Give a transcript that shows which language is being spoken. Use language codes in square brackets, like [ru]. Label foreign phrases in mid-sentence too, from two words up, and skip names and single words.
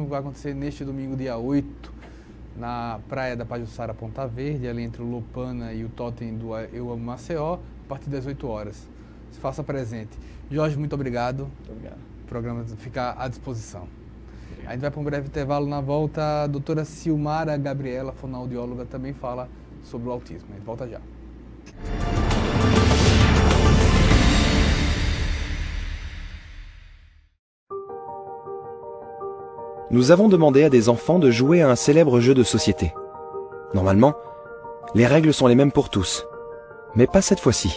[pt] Vai acontecer neste domingo, dia 8, na praia da Pajuçara, Ponta Verde, ali entre o Lopana e o Totem do Eu Amo Maceió, a partir das 8 horas. Se faça presente. Jorge, muito obrigado. Muito obrigado. O programa fica à disposição. Obrigado. A gente vai para um breve intervalo. Na volta, a doutora Silmara Gabriela, fonoaudióloga, também fala sobre o autismo. A gente volta já. [fr] Nous avons demandé à des enfants de jouer à un célèbre jeu de société. Normalement, les règles sont les mêmes pour tous. Mais pas cette fois-ci.